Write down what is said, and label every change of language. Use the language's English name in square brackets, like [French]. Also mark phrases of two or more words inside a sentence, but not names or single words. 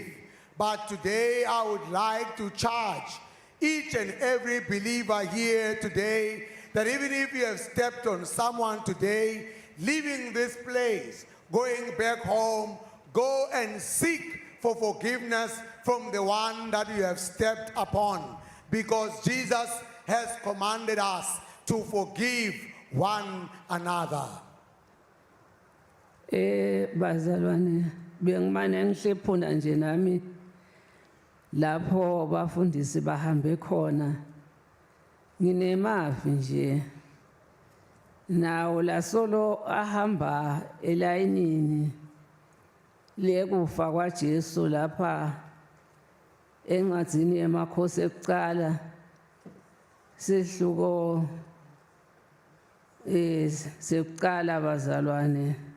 [English] But today I would like to charge each and every believer here today that even if you have stepped on someone today, leaving this place, going back home, go and seek for forgiveness from the one that you have stepped upon, because Jesus has commanded us to forgive one another. [Swati] Bazalwane bengimane ngihlephuna nje nami lapho bafundisi bahambe khona nginemavi nje nawo lasolo ahamba elayinini lekufa kwaJesu lapha encwadzini yamakhosi ekuqala sehluko sekuqala bazalwane